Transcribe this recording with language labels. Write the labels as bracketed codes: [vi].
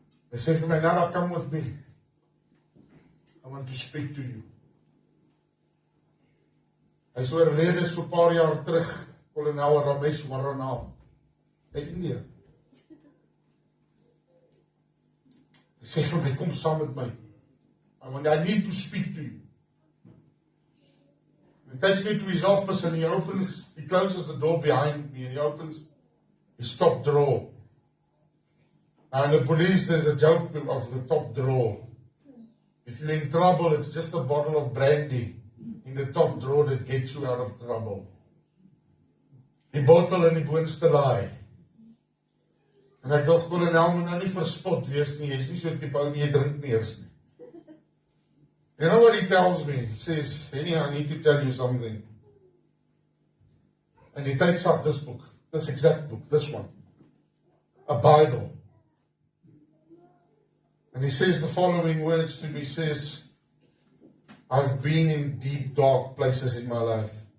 [af] Hy sê vir my, [en] Nana, come with me. I want to speak to you. [af] Hy is oorlede so 'n paar jaar terug, kolonel Ramesh Warana, in India. Hy sê vir my, kom saam met my. [en] I need to speak to you. He takes me to his office and he closes the door behind me and he opens his top drawer. Now in the police there's a joke of the top drawer. If you're in trouble, it's just a bottle of brandy in the top drawer that gets you out of trouble. [af] Die bottel in die boonste laai. En ek dink, kolonel moet nou nie verspot wees nie, jy is nie so tipe ou nie, jy drink nie eers nie. [en] You know what he tells me? He says, Henny, I need to tell you something. And he takes out this book, this exact book, this one. A Bible. And he says the following words to me, he says, I've been in deep, dark places in my life.